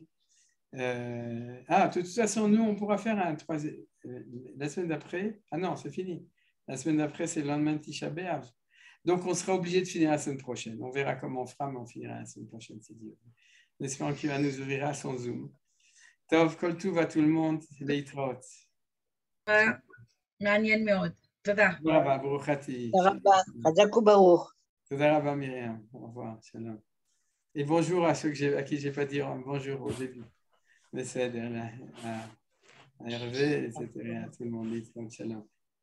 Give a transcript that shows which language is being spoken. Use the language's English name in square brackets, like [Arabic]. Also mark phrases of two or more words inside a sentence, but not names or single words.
[French] De toute façon, nous, on pourra faire un troisième. La semaine d'après, non, c'est fini. La semaine d'après, c'est le lendemain de Tisha B'Av. Donc, on sera obligé de finir la semaine prochaine. On verra comment on fera, mais on finira la semaine prochaine, si Dieu veut. J'espère qu'il va nous ouvrira son Zoom. [Hebrew] טוב, כל טוב [French] à tout le monde. [Hebrew] Leitraot. מעניין מאוד. תודה. תודה רבה, ברוכתי. תודה רבה, חזק וברוך. תודה רבה, [French] Myriam. Au revoir, shalom. Et bonjour à ceux à qui je n'ai pas dit bonjour au début. Mais c'est à Hervé, etc. À tout le monde, shalom.